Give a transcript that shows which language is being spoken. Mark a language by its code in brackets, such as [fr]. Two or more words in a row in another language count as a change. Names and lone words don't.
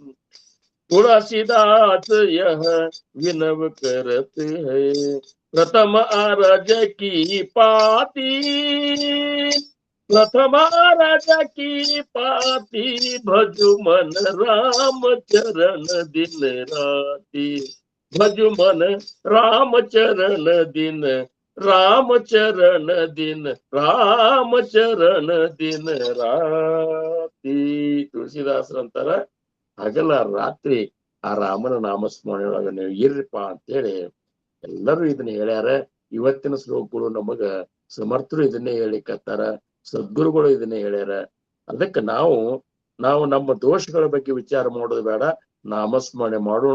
[hi] तुलसीदास यह विनव करत है प्रथम अरज की पाती प्रथम अरज की पाती भजु मन राम चरण दिन राती भजु मन राम चरण दिन राम चरण दिन राम चरण दिन [kn] राती ತುಳಸಿದಾಸರಂತಾರ ಹಗಲ ರಾತ್ರಿ ಆ ರಾಮನ ನಾಮಸ್ಮರಣೆ ಒಳಗ ನೀವು ಇರ್ರಿಪ್ಪ ಅಂತೇಳಿ ಎಲ್ಲರೂ ಇದನ್ನ ಹೇಳ್ಯಾರ. ಇವತ್ತಿನ ಶ್ಲೋಕಗಳು ನಮಗ ಸಮರ್ಥರು ಇದನ್ನೇ ಹೇಳಿಕತ್ತಾರ, ಸದ್ಗುರುಗಳು ಇದನ್ನೇ ಹೇಳ್ಯಾರ. ಅದಕ್ಕೆ ನಾವು ನಮ್ಮ ದೋಷಗಳ ಬಗ್ಗೆ ವಿಚಾರ ಮಾಡೋದು ಬೇಡ, ನಾಮಸ್ಮರಣೆ ಮಾಡೋಣ.